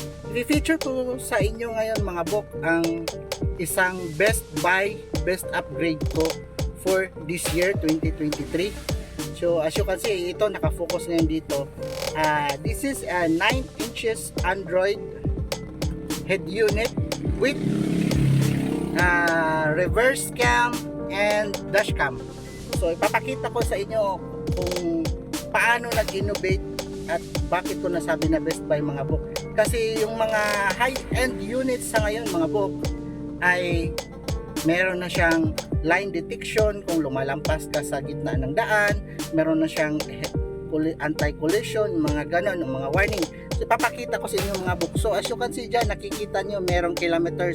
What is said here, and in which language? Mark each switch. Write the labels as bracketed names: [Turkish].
[Filipino] I-feature ko sa inyo ngayon mga bok ang isang [English] best buy, best upgrade [Filipino] ko for this year 2023. [English] So as you can see, [Filipino] ito nakafocus ngayon dito. [English] This is a 9 inches Android head unit with reverse cam and dash cam. [Filipino] So ipapakita ko sa inyo kung paano nag-innovate at bakit ko nasabi na best buy mga bok. Kasi yung mga high-end units sa ngayon mga bok ay meron na siyang line detection kung lumalampas ka sa gitna ng daan, meron na siyang anti-collision, mga ganon, mga warning. So ipapakita ko sa inyo mga book. [English] So as you can see [Filipino] dyan, nakikita nyo merong kilometer.